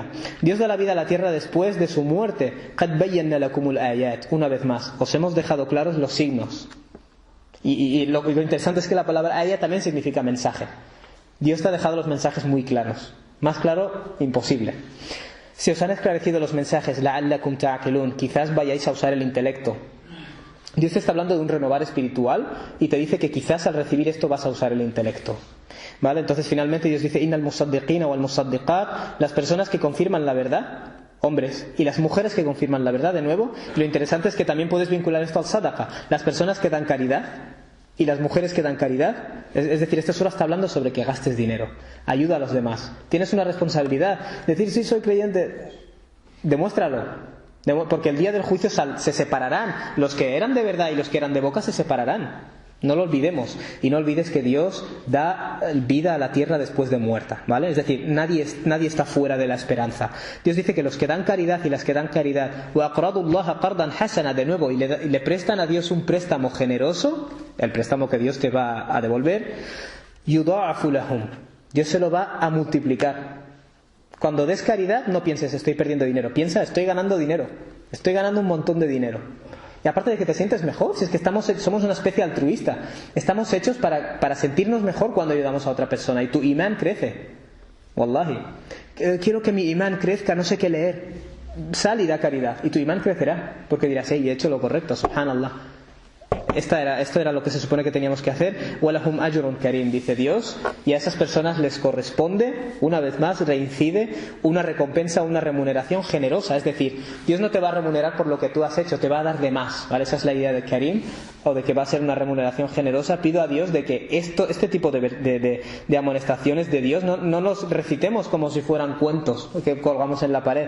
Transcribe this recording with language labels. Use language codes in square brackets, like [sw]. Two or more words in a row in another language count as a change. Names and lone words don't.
[es] Dios da la vida a la tierra después de su muerte. Una vez más, os hemos dejado claros los signos. Y lo interesante es que la palabra ayat también significa mensaje. Dios te ha dejado los mensajes muy claros. Más claro, imposible. Si os han esclarecido los mensajes, [ar] لعلكم تعقلون, [es] quizás vayáis a usar el intelecto. Dios te está hablando de un renovar espiritual y te dice que quizás al recibir esto vas a usar el intelecto. ¿Vale? Entonces finalmente Dios dice: [ar] إن المصدقين والمصدقات, [es] las personas que confirman la verdad, hombres, y las mujeres que confirman la verdad. De nuevo, lo interesante es que también puedes vincular esto al sadaqa, las personas que dan caridad y las mujeres que dan caridad. Es decir, esta sura está hablando sobre que gastes dinero, ayuda a los demás, tienes una responsabilidad. Decir: sí, soy creyente, demuéstralo. Porque el día del juicio se separarán. Los que eran de verdad y los que eran de boca se separarán. No lo olvidemos. Y no olvides que Dios da vida a la tierra después de muerta, ¿vale? Es decir, nadie está fuera de la esperanza. Dios dice que los que dan caridad y las que dan caridad, [ar] وَأَقْرَضُوا اللَّهَ قَرْضًا حَسَنًا, [es] de nuevo, y le prestan a Dios un préstamo generoso, el préstamo que Dios te va a devolver, [ar] يُضَاعَفُ لَهُمْ, [es] Dios se lo va a multiplicar. Cuando des caridad, no pienses estoy perdiendo dinero, piensa estoy ganando dinero, estoy ganando un montón de dinero. Y aparte de que te sientes mejor, si es que somos una especie altruista, estamos hechos para sentirnos mejor cuando ayudamos a otra persona, y tu imán crece. Wallahi, quiero que mi imán crezca, no sé qué leer. Sal y da caridad, y tu imán crecerá, porque dirás, hey, he hecho lo correcto, subhanallah. Esto era lo que se supone que teníamos que hacer. [ar] وَلَهُمْ أَجْرٌ كَرِيمٌ, [es] dice Dios, y a esas personas les corresponde, una vez más, reincide una recompensa, una remuneración generosa. Es decir, Dios no te va a remunerar por lo que tú has hecho, te va a dar de más, ¿vale? Esa es la idea de Karim, o de que va a ser una remuneración generosa. Pido a Dios de que este tipo de amonestaciones de Dios no los recitemos como si fueran cuentos que colgamos en la pared.